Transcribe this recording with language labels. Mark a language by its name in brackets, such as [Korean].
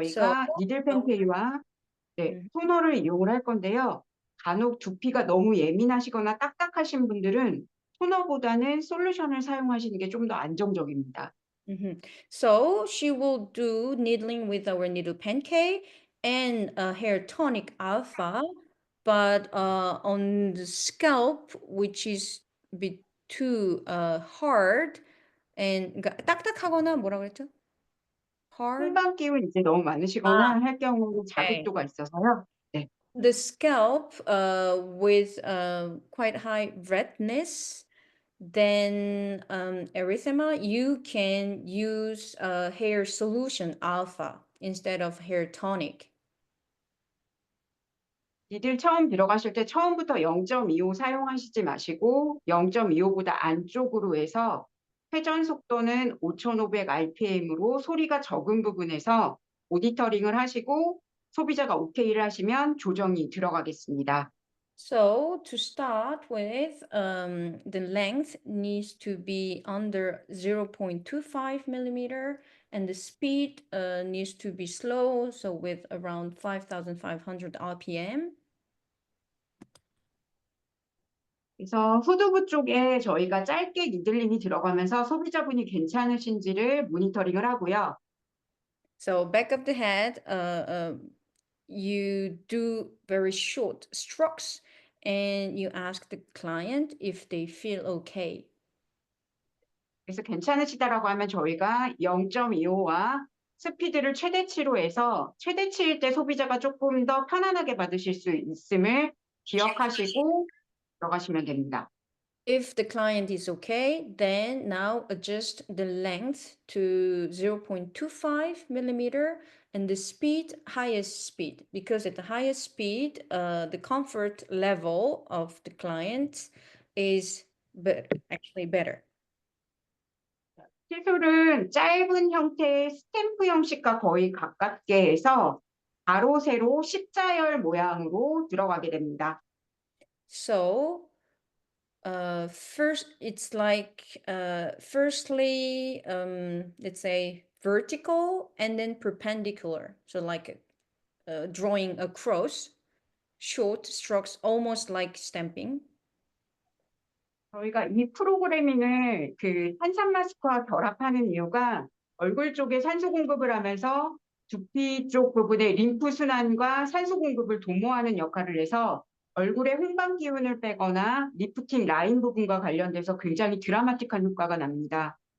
[Korean] 저희가 니들 펜테이와 토너를 이용을 할 건데요. 간혹 두피가 너무 예민하시거나 딱딱하신 분들은 토너보다는 솔루션을 사용하시는 게 좀 더 안정적입니다. [English] So she will do needling with our needle pancake and hair tonic alpha, but on the scalp, which is a bit too hard and [Korean] 그러니까 딱딱하거나 뭐라 그랬죠? [English] Hard. [Korean] 홍반 기운 이제 너무 많으시거나 할 경우 자극도가 있어서요. 네. [English] The scalp with quite high redness, then erythema, you can use hair solution alpha instead of hair tonic. [Korean] 니들 처음 들어가실 때 처음부터 0.25 사용하시지 마시고 0.25보다 안쪽으로 해서 회전 속도는 5,500 rpm으로 소리가 적은 부분에서 모니터링을 하시고 소비자가 오케이를 하시면 조정이 들어가겠습니다. [English] So to start with, the length needs to be under 0.25 millimeter, and the speed needs to be slow, so with around 5,500 RPM. [Korean] 그래서 후두부 쪽에 저희가 짧게 니들링이 들어가면서 소비자분이 괜찮으신지를 모니터링을 하고요. [English] So back of the head, you do very short strokes, and you ask the client if they feel okay. [Korean] 그래서 괜찮으시다라고 하면 저희가 0.25와 스피드를 최대치로 해서 최대치일 때 소비자가 조금 더 편안하게 받으실 수 있음을 기억하시고 들어가시면 됩니다. [English] If the client is okay, then now adjust the length to 0.25 millimeter and the speed, highest speed, because at the highest speed, the comfort level of the client is actually better. [Korean] 시술은 짧은 형태의 스탬프 형식과 거의 가깝게 해서 가로 세로 십자열 모양으로 들어가게 됩니다. [English] So, first, it's like, firstly, let's say vertical and then perpendicular. So like drawing across, short strokes, almost like stamping. [Korean] 저희가 이 프로그래밍을 그 탄산 마스크와 결합하는 이유가 얼굴 쪽에 산소 공급을 하면서 두피 쪽 부분에 림프 순환과 산소 공급을 도모하는 역할을 해서 얼굴에 홍반 기운을 빼거나 리프팅 라인 부분과 관련돼서 굉장히 드라마틱한 효과가 납니다.